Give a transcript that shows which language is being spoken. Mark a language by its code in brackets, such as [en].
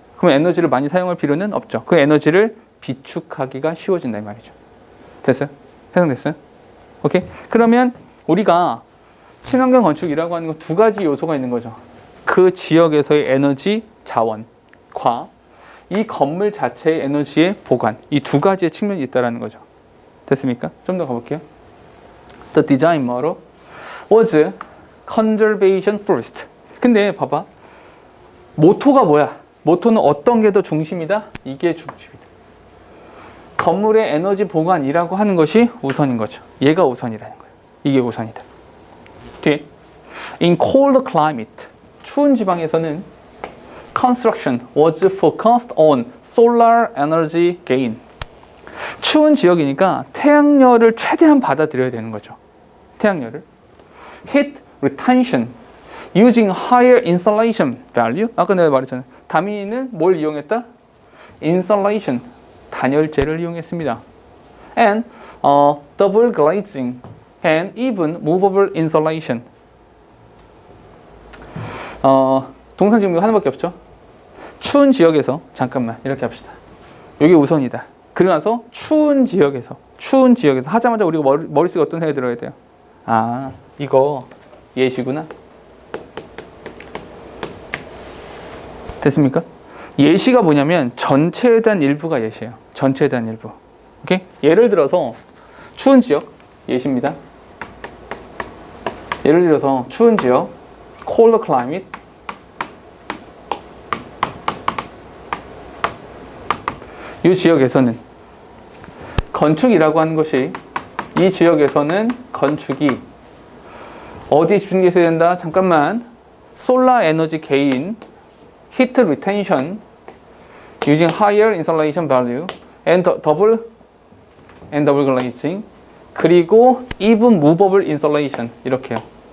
[ko] 그럼 에너지를 많이 사용할 필요는 없죠. 그 에너지를 비축하기가 쉬워진다 이 말이죠. 됐어요? 해석됐어요? 오케이? 그러면 우리가 친환경 건축이라고 하는 건 두 가지 요소가 있는 거죠. 그 지역에서의 에너지 자원과 이 건물 자체의 에너지의 보관, 이 두 가지의 측면이 있다는 거죠. 됐습니까? 좀 더 가볼게요. [en] The design model was conservation first. [ko] 근데 봐봐. 모토가 뭐야? 모토는 어떤 게 더 중심이다? 이게 중심이다. 건물의 에너지 보관이라고 하는 것이 우선인 거죠. 얘가 우선이라는 거예요. 이게 우선이다. 뒤에 [en] In cold climate, [ko] 추운 지방에서는 [en] construction was focused on solar energy gain. [ko] 추운 지역이니까 태양열을 최대한 받아들여야 되는 거죠. 태양열을. [en] Heat retention using higher insulation value. [ko] 아까 내가 말했잖아요. 다민이는 뭘 이용했다? insulation, 단열재를 이용했습니다. [en] And double glazing and even movable insulation. [ko] 동상 지금 하나밖에 없죠. 추운 지역에서 잠깐만 이렇게 합시다. 이게 우선이다. 그러고 나서 추운 지역에서 하자마자 우리가 머릿속에 어떤 생각이 들어야 돼요? 아, 이거 예시구나. 됐습니까? 예시가 뭐냐면 전체에 대한 일부가 예시예요. 전체에 대한 일부. 오케이? 예를 들어서 추운 지역 예시입니다. 예를 들어서 추운 지역 cold climate 이 지역에서는 건축이라고 하는 것이 이 지역에서는 건축이 어디에 집중되어 있어야 된다? 잠깐만. [en] 솔라 에너지 게인, heat retention using higher insulation value and double glazing [ko] 그리고 [en] even movable insulation 이렇게요.